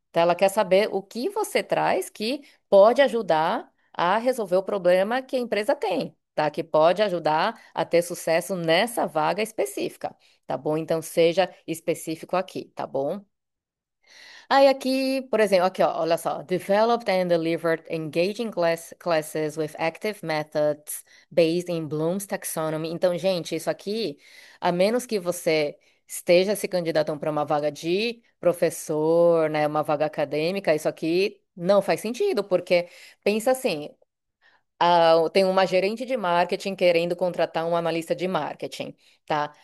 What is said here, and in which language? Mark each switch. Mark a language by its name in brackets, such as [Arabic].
[Portuguese] Então, ela quer saber o que você traz que pode ajudar a resolver o problema que a empresa tem, tá? Que pode ajudar a ter sucesso nessa vaga específica, tá bom? Então, seja específico aqui, tá bom? Aí aqui, por exemplo, aqui, ó, olha só. [English] Developed and delivered engaging classes with active methods based in Bloom's taxonomy. [Portuguese] Então, gente, isso aqui, a menos que você esteja se candidatando para uma vaga de professor, né, uma vaga acadêmica, isso aqui não faz sentido, porque pensa assim, tem uma gerente de marketing querendo contratar um analista de marketing, tá?